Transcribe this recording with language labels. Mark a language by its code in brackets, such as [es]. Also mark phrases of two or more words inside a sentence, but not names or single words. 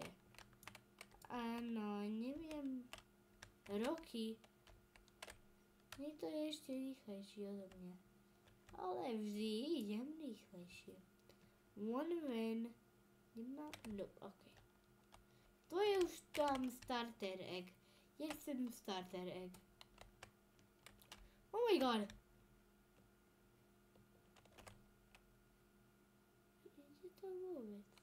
[sk] Áno, neviem. Roky. Nie to je ešte rýchlejšie odo mňa. Ale vždy idem rýchlejšie. [en] One van. No, OK. [sk] To je už tam [en] starter egg. [sk] Ja chcem [en] starter egg. Oh my god. [sk] Ide to vôbec?